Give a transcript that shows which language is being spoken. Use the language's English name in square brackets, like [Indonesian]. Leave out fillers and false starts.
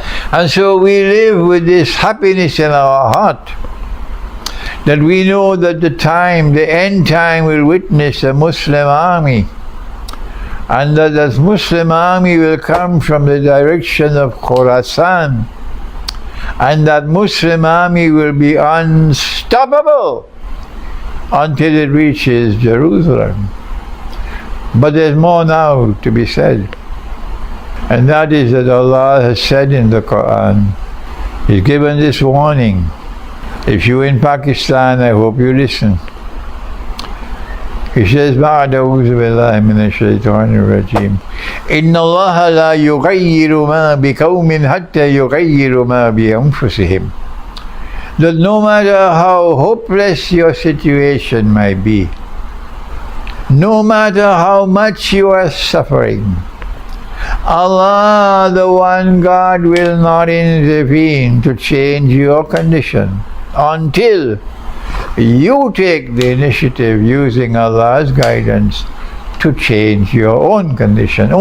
[English] And so we live with this happiness in our heart, that we know that the end time will witness a Muslim army, and that this Muslim army will come from the direction of Khorasan, and that Muslim army will be unstoppable until it reaches Jerusalem. But there's more now to be said, and that is that Allah has said in the Quran, He's given this warning. If you're in Pakistan, I hope you listen. He says, [Arabic] بعد أعوذ بالله من الشيطان الرجيم إن الله لا يغير ما بقوم حتى يغيروا ما بأنفسهم. [English] That no matter how hopeless your situation might be, no matter how much you are suffering, Allah, the one God, will not intervene to change your condition until you take the initiative using Allah's guidance to change your own condition.